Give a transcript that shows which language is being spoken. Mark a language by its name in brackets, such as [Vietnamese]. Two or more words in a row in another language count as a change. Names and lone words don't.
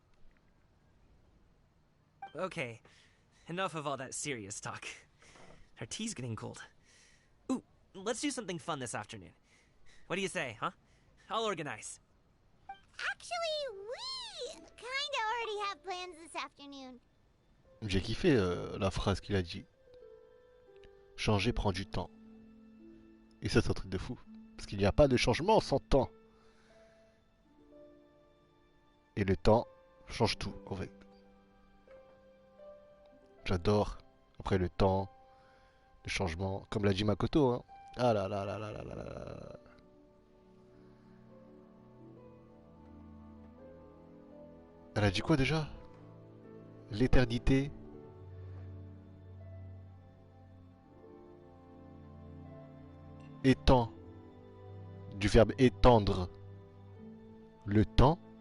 [English] Okay, enough of all that serious talk. Our tea's getting cold. Ooh, let's do something fun this afternoon. What do you say, huh? I'll organize. Actually, we kinda already have plans this afternoon. [French] J'ai kiffé la phrase qu'il a dit. Changer prend du temps. Et ça, c'est un truc de fou. Parce qu'il n'y a pas de changement sans temps. Et le temps change tout, en fait. J'adore. Après le temps, le changement. Comme l'a dit Makoto, hein. Ah là là là là là là là. Elle a dit quoi déjà? L'éternité. Étend. Du verbe étendre. Le temps.